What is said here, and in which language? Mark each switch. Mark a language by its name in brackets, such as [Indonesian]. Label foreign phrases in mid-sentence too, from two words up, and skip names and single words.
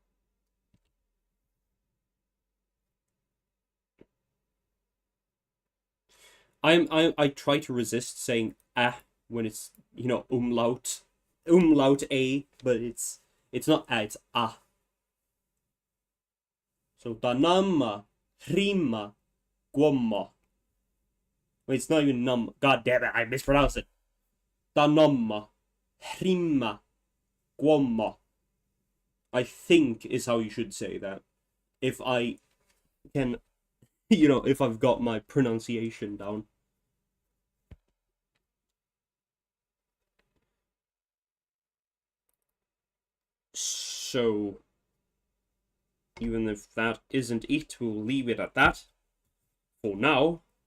[English] I try to resist saying when it's umlaut a, but it's not it's ah. So tanamma, rima, guamma. Wait, it's not even num. God damn it, I mispronounced it. Tanamma, rima, guamma. I think is how you should say that. If I can, if I've got my pronunciation down. So, even if that isn't it, we'll leave it at that for now.